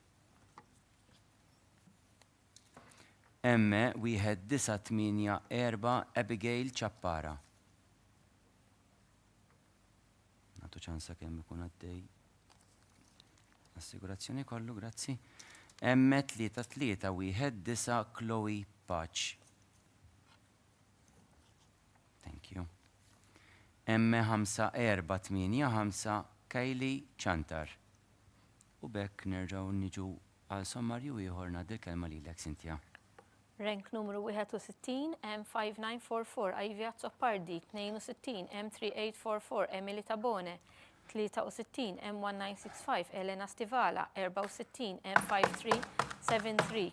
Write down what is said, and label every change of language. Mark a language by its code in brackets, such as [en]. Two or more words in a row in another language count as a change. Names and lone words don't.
[mt] M1984 Abigail Chappara. Nagħtu ċansa kemm ikun għaddej. Assigurazzjoni kollu, grazzi. M3319 Chloe Patch. [en] Thank you. [mt] M5485 Kylie Chantar. U bekk nerġgħu niġu għal sommarju ieħor ngħaddi l-kelma lilek Cynthia. Rank numru 61 M5944 Ivia Zoppardi, 62 M3844 Emily Tabone, 63 M1965 Elena Stivala, 64 M5373